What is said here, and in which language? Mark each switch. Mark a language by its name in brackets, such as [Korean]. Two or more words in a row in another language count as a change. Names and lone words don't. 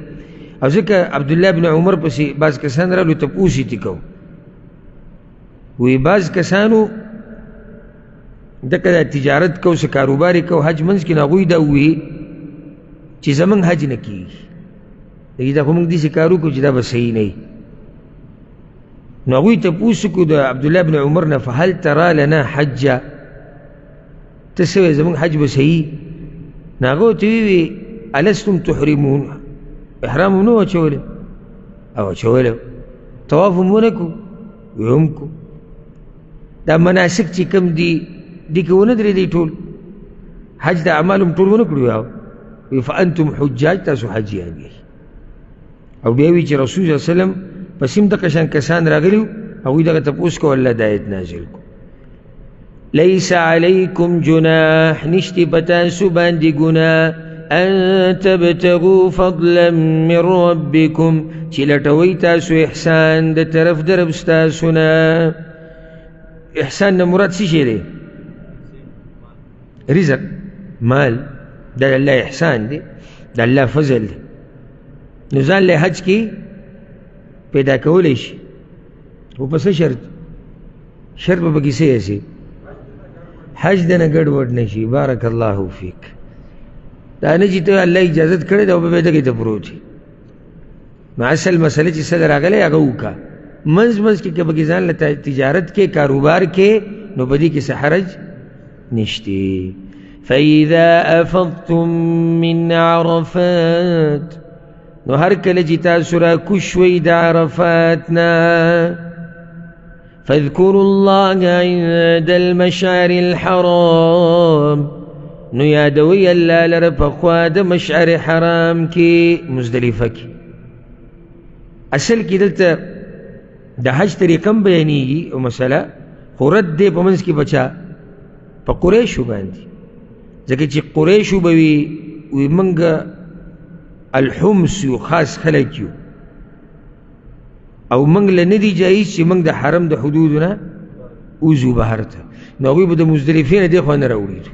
[Pashto] او ځکه عبدالله بن عمر پسې بعض کسان رالو تپوس یې تې کو، وی بعض کسانو دکه دا تجارت کو، څه کاروبار یې کو حج منځ کې، نو هغوی دا ووایي چې زمونږ حج نه کېږي، لکه دا خو مونږ داسې کار وکړو چې دا به صحیح نه وي. نو هغوی تپوس وکړو د عبدالله بن عمر نه [Arabic] فهل ترى لنا حجه، [Pashto] ته څه وایې زمونږ حج به صحیح؟ نو هغه ورته وویې [Arabic] الستم تحرمون، [Pashto] احرام هم نه و اچولی؟ او اچولی، طواف هم ونه کړو؟ وی هم کړو. دا مناسک چې کوم دي دې کې ونه درېدی ټول، حج د اعمال هم ټول ونه کړو؟ وی [Arabic] فانتم حجاج، [Pashto] تاسو حجیان یئ. او بیا وی چې رسول صلی الله علیه وسلم پس هم دغه شان کسان راغلي هغوی دغه تپوس کو، الله د آیت نازل کو [Arabic] لیس علیکم جناح، [Pashto] نشتی په تاسو باندې ګناه، [Arabic] ان تبتغوا فضلا من ربکم، [Pashto] چې لټوئ تاسو احسان د طرف د رب ستاسو نه. احسان نه مراد څه شی دی؟ رزق، مال، دا د الله احسان دی، د الله فضل دی. نو ځان له حج کې پیدا کولی شي، خو په څه شرط؟ شرط به پکې څه شي؟ حج دنه ګډوډ نه شي. [Arabic] بارک الله فیک. [Pashto] دا نه چې ته الله اجازت کړې ده او به دغې ته پروت وي. نو اصل مسله چې څه راغلی هغه وکړه، منځ منځ کې که پکې ځان له تجارت کې کاروبار کې نو په دې کې څه حرج نشته. [Arabic] فإذا أفضتم من عرفات [Pashto] نو هر کله چې تاسو را کوز شوئ د عرفات نه [Arabic] فاذكروا الله عند المشعر الحرام [Pashto] نو یادوي الله لره په خوا د مشعر حرام کې مزدلفه کې. اصل کې دلته د حج طریقه هم بیانېږي او مسله خو رد دی په منځ کې بچا په قریشو باندې، ځکه چې قریشو به وي موږ الحمص یو خاص خلک یو او موږ له نه دي جایز چې موږ د حرم د حدودو نه وځو بهر ته، نو هغوی به د مزدلفې نه دې خوا نه راوړېدو.